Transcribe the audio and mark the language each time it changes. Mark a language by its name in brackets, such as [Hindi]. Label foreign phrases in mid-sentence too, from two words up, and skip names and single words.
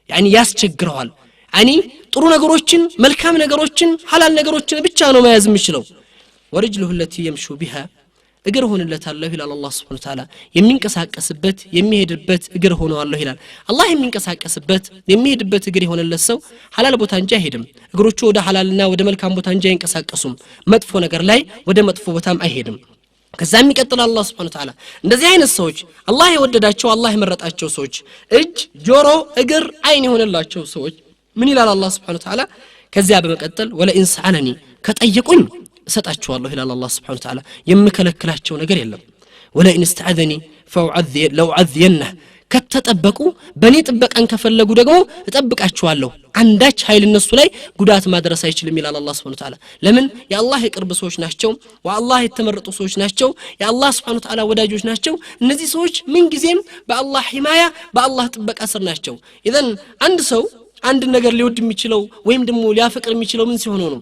[Amharic] يعني ያስቸግረዋል يعني ጥሩ ነገሮችን መልካም ነገሮችን ሐላል ነገሮችን ብቻ ነው መያዝ የሚችለው [Arabic] ورجله التي يمشي بها [Amharic] እግር ሆነለታለሁ ይላል አላህ [Arabic] سبحانه وتعالى [Amharic] የሚንቀሳቀስበት የሚሄድበት እግር ሆነዋለሁ ይላል አላህ የሚንቀሳቀስበት የሚሄድበት እግር ሆነለት ሰው ሐላል ቦታ እንጂ አይሄድም እግሮቹ ወደ ሐላልና ወደ መልካም ቦታ እንጂ አይንቀሳቀሱም መጥፎ ነገር ላይ ወደ መጥፎ ቦታም አይሄድም ከዛም ይቀጥላል አላህ [Arabic] سبحانه وتعالى [Amharic] እንደዚህ አይነት ሰዎች አላህ የወደዳቸው አላህ የመረጣቸው ሰዎች እጅ ጆሮ እግር አይን የሆነላቸው ሰዎች ምን ይላል አላህ [Arabic] سبحانه وتعالى [Amharic] ከዚያ በመቀጠል [Arabic] ولئن سألني [Amharic] ከጠየቁኝ እሰጣቸዋለሁ ይላል አላህ [Arabic] سبحانه وتعالى [Amharic] የምከለክላቸው ነገር የለም [Arabic] ولئن استعاذني لو عذينه [Amharic] ከተጠበቁ በኔ ጥበቃን ከፈለጉ ደግሞ እጠብቃቸዋለሁ አንዳች ኃይል እነሱ ላይ ጉዳት ማድረስ አይችልም ይላል አላህ [Arabic] سبحانه وتعالى [Amharic] ለምን የአላህ የቅርብ ሰዎች ናቸው ወአላህ የተመረጡ ሰዎች ናቸው የአላህ [Arabic] سبحانه وتعالى [Amharic] ወዳጆች ናቸው እነዚህ ሰዎች ምን ጊዜም በአላህ ሂማያ በአላህ ጥበቃ ስር ናቸው ኢዘን አንድ ሰው አንድ ነገር ሊወድ የሚችለው ወይም ደግሞ ሊያፈቅር የሚችለው ምን ሲሆን ነው